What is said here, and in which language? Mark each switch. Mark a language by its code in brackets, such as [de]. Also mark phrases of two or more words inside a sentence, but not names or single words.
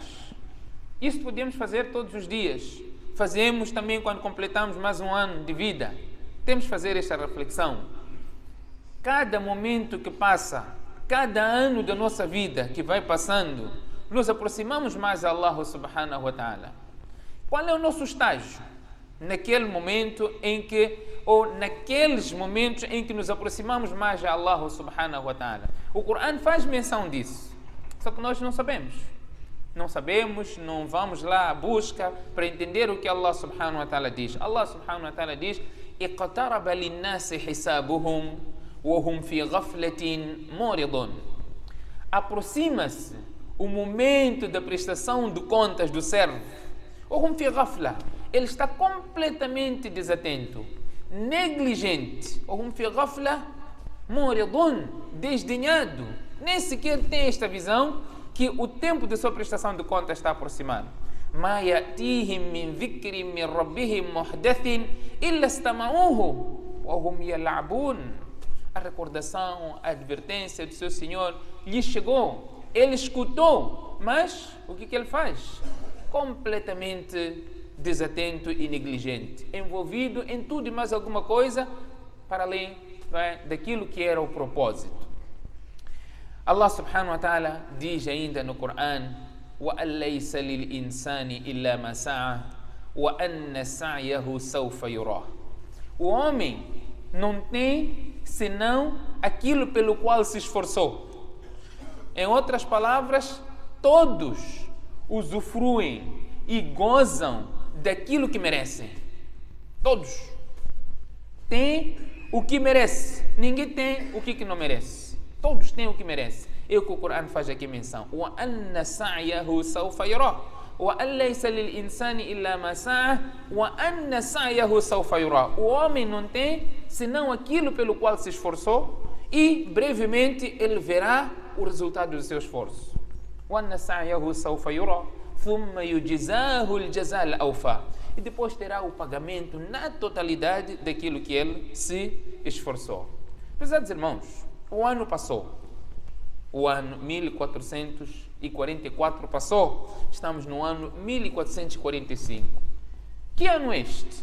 [pt] Isso podemos fazer todos os dias. Fazemos também quando completamos mais um ano de vida. Temos que fazer esta reflexão. Cada momento que passa, cada ano da nossa vida que vai passando, nos aproximamos mais a [ar] Allah subhanahu wa ta'ala. [pt] Qual é o nosso estágio? Naquele momento em que, ou naqueles momentos em que nos aproximamos mais a [ar] Allah subhanahu wa ta'ala. [pt] O Corão faz menção disso, só que nós não sabemos. Não sabemos, não vamos lá à busca para entender o que [ar] Allah subhanahu wa ta'ala [pt] diz. [ar] Allah subhanahu wa ta'ala [pt] diz: [ar] اقترب للناس حسابهم وهم في غفلة معرضون. [pt] Aproxima-se o momento da prestação de contas do servo. [ar] وهم في غفلة. [pt] Ele está completamente desatento, negligente. [ar] وهم في غفلة معرضون. [pt] Desdenhado. Nem sequer tem esta visão que o tempo de sua prestação de contas está aproximado. [ar] ما يأتيهم من ذكر من ربهم محدث إلا استمعوه وهم يلعبون. [pt] A recordação, a advertência do seu Senhor lhe chegou. Ele escutou, mas o que ele faz? Completamente desatento e negligente, envolvido em tudo e mais alguma coisa para além daquilo que era o propósito. [ar] Allah subhanahu wa ta'ala [pt] diz ainda no Coran: [ar] وَأَنْ لَيْسَ لِلْإِنسَانِ إِلَّا مَا سَعَى وَأَنَّ سَعْيَهُ سَوْفَ يُرَى. [pt] O homem não tem senão aquilo pelo qual se esforçou. Em outras palavras, todos usufruem e gozam daquilo que merecem. Todos têm o que merece. Ninguém tem o que não merece. Todos têm o que merece. É o que o Coran faz aqui menção. [ar] وَأَنَّ سَعْيَهُ سَوْفَ يُرَى وَأَنْ لَيْسَ لِلْإِنسَانِ إِلَّا مَا سَعَى وَأَنَّ سَعْيَهُ سَوْفَ يُرَى. [pt] O homem não tem senão aquilo pelo qual se esforçou e brevemente ele verá o resultado do seu esforço. [ar] وَأَنَّ سَعْيَهُ سَوْفَ يُرَى ثُمَّ يُجْزَاهُ الْجَزَاءَ الْأَوْفَى. [pt] E depois terá o pagamento na totalidade daquilo que ele se esforçou. Prezados irmãos, o ano passou. O ano 1444 passou, estamos no ano 1445. Que ano é este?